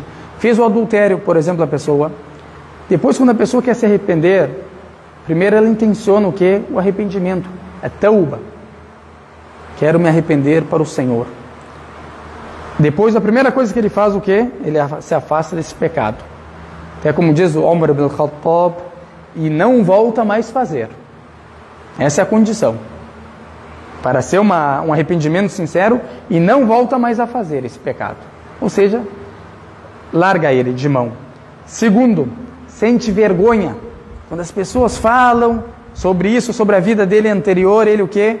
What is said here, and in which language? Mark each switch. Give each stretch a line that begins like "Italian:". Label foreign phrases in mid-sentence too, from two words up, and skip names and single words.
Portuguese: Fez o adultério, por exemplo, a pessoa. Depois, quando a pessoa quer se arrepender, primeiro ela intenciona o quê? O arrependimento. É tauba. Quero me arrepender para o Senhor. Depois, a primeira coisa que ele faz, o quê? Ele se afasta desse pecado. Até como diz o Umar ibn al-Khattab, e não volta mais fazer. Essa é a condição. Para ser um arrependimento sincero, e não volta mais a fazer esse pecado. Ou seja, larga ele de mão. Segundo, sente vergonha. Quando as pessoas falam sobre isso, sobre a vida dele anterior, ele o quê?